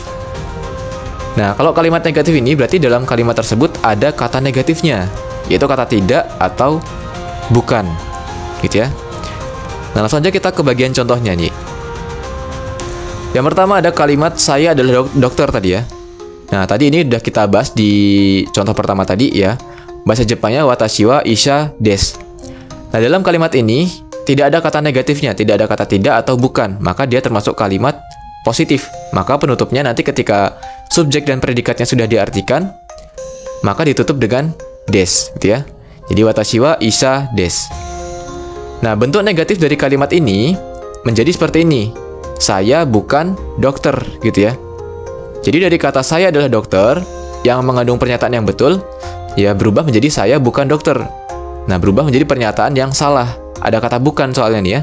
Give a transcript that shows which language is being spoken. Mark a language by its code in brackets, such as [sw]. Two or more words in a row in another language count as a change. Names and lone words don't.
[id] Nah, kalau kalimat negatif ini berarti dalam kalimat tersebut ada kata negatifnya, yaitu kata tidak atau bukan, gitu ya. Nah, langsung aja kita ke bagian contohnya nih. Yang pertama ada kalimat saya adalah dokter tadi ya. Nah, tadi ini udah kita bahas di contoh pertama tadi ya. [ja] Bahasa Jepangnya 私は医者です. [id] Nah, dalam kalimat ini tidak ada kata negatifnya, tidak ada kata tidak atau bukan, maka dia termasuk kalimat positif. Maka penutupnya nanti ketika subjek dan predikatnya sudah diartikan, maka ditutup dengan des, gitu ya. [ja] Jadi 私は医者です. [id] Nah, bentuk negatif dari kalimat ini menjadi seperti ini. Saya bukan dokter, gitu ya. Jadi dari kata saya adalah dokter yang mengandung pernyataan yang betul, ya berubah menjadi saya bukan dokter. Nah, berubah menjadi pernyataan yang salah. Ada kata bukan soalnya nih ya.